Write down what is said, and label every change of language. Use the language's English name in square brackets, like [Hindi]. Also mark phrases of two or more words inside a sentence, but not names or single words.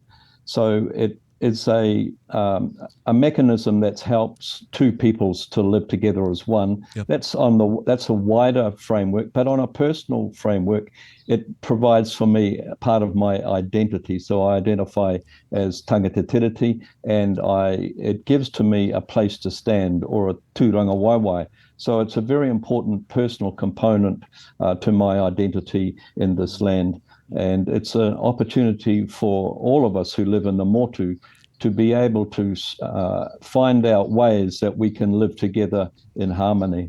[English] So it's a mechanism that helps two peoples to live together as one. Yep. That's a wider framework, but on a personal framework, it provides for me part of my identity. So I identify as [Māori] tanga Te Tiriti, [English] and it gives to me a place to stand, or a [Māori] tūranga waiwai. [English] So it's a very important personal component to my identity in this land. And it's an opportunity for all of us who live in the motu to be able to find out ways that we can live together in harmony.